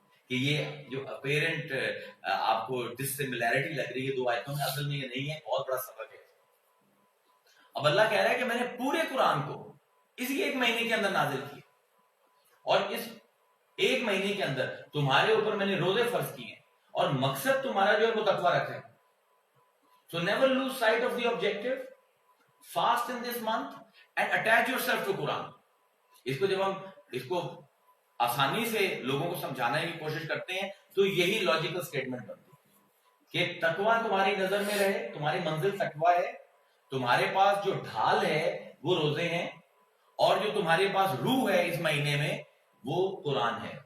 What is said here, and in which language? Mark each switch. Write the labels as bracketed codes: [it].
[ur] کہ یہ جو اپیرنٹ آپ کو ڈسسیملیرٹی لگ رہی ہے دو آیتوں میں، اصل میں یہ نہیں ہے، بہت بڑا سبق ہے. اب اللہ کہہ رہا ہے کہ میں نے پورے قرآن کو اسی ایک مہینے کے اندر نازل کیا، اور اس ایک مہینے کے اندر تمہارے اوپر میں نے روزے فرض کیے ہیں، اور مقصد تمہارا جو ہے وہ تقویٰ رکھا ہے. [en] So never lose sight of the objective. Fast in this month and attach yourself to Quran. [ur] اس کو جب ہم اس کو آسانی سے لوگوں کو سمجھانے کی کوشش کرتے ہیں تو یہی لاجیکل سٹیٹمنٹ بنتی ہے کہ تقویٰ تمہاری نظر میں رہے، تمہاری منزل تقویٰ ہے، تمہارے پاس جو ڈھال ہے وہ روزے ہیں، اور جو تمہارے پاس روح ہے اس مہینے میں وہ قرآن ہے.